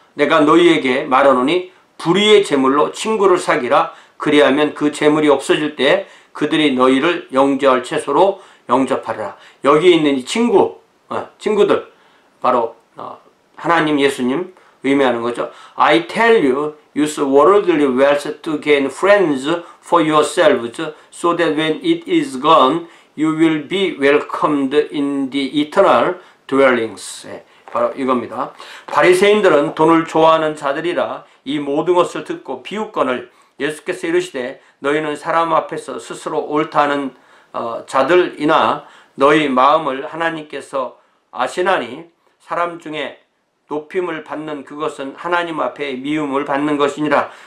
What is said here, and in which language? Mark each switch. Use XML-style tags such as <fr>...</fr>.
<ko>내가 너희에게 말하노니 불의의 제물로 친구를 사귀라. 그리하면 그 제물이 없어질 때 그들이 너희를 영접할 채소로 영접하리라. 여기 있는 이 친구들 바로 하나님, 예수님 의미하는 거죠.</ko> <en>I tell you, use worldly wealth to gain friends for yourselves, so that when it is gone, you will be welcomed in the eternal dwellings.</en> <ko>바로 이겁니다. 바리새인들은 돈을 좋아하는 자들이라 이 모든 것을 듣고 비웃거늘 예수께서 이르시되 너희는 사람 앞에서 스스로 옳다는 자들이나 너희 마음을 하나님께서 아시나니 사람 중에 높임을 받는 그것은 하나님 앞에 미움을 받는 것이니라.</ko>